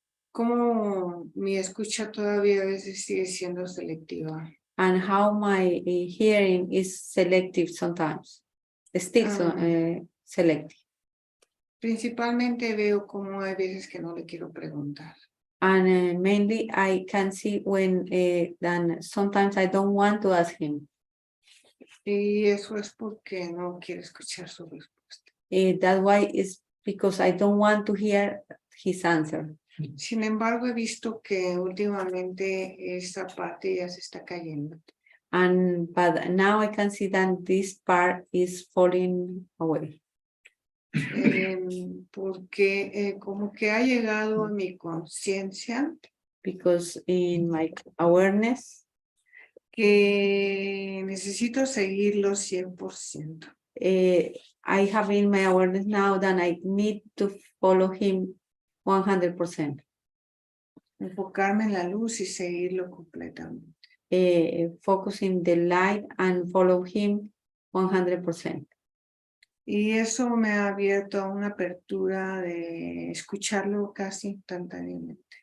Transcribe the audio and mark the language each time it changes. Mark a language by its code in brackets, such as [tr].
[es] Cómo mi escucha todavía a veces sigue siendo selectiva. [en] And how my hearing is selective sometimes. Still selective. [es] Principalmente veo cómo hay veces que no le quiero preguntar. [en] And mainly I can see when then sometimes I don't want to ask him. [es] Y eso es porque no quiero escuchar su respuesta. [en] That why is because I don't want to hear his answer. [es] Sin embargo, he visto que últimamente esa parte ya se está cayendo. [en] But now I can see that this part is falling away. [es] Porque como que ha llegado a mi conciencia [en] Because in my awareness, [es] que necesito seguirlo 100%. [en] I have in my awareness now that I need to follow him 100%. [es] Enfocarme en la luz y seguirlo completamente. [en] Focus in the light and follow him 100%. [es] Y eso me ha abierto a una apertura de escucharlo casi instantáneamente.